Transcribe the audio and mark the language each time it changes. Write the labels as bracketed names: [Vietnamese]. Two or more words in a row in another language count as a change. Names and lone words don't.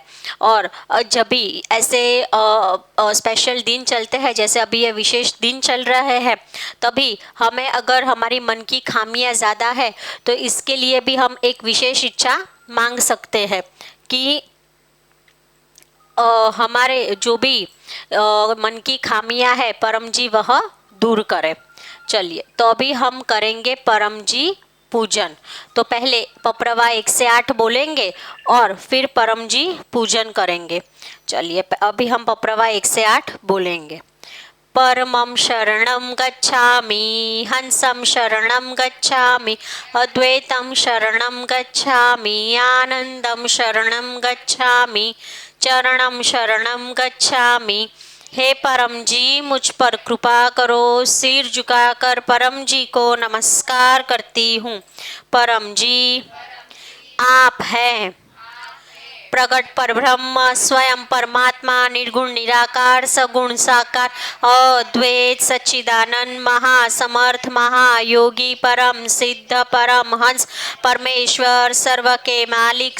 [Hindi] और जब भी ऐसे स्पेशल दिन चलते हैं, जैसे अभी ये विशेष दिन चल रहे हैं, तभी हमें अगर हमारी मन की खामियां ज़्यादा है तो इसके लिए भी हम एक विशेष इच्छा मांग सकते हैं कि हमारे जो भी मन की खामियां है परम जी वह दूर करे। चलिए, तो अभी हम करेंगे परम जी पूजन। तो पहले पप्रवा 1 से 8 बोलेंगे और फिर परम जी पूजन करेंगे। चलिए, अभी हम पप्रवा 1 से 8 बोलेंगे। [Sanskrit] परमं शरणं गच्छामि, हंसं शरणं गच्छामि, अद्वैतं शरणं गच्छामि, आनंदं शरणं गच्छामि, चरणं शरणं गच्छामि। [Hindi] हे परम जी, मुझ पर कृपा करो। सिर झुकाकर परम जी को नमस्कार करती हूँ। परम जी आप हैं प्रगट पर ब्रह्म, स्वयं परमात्मा, निर्गुण निराकार, सगुण साकार, अद्वैत सच्चिदानंद, महासमर्थ, महायोगी, परम सिद्ध, परम हंस, परमेश्वर, सर्व के मालिक,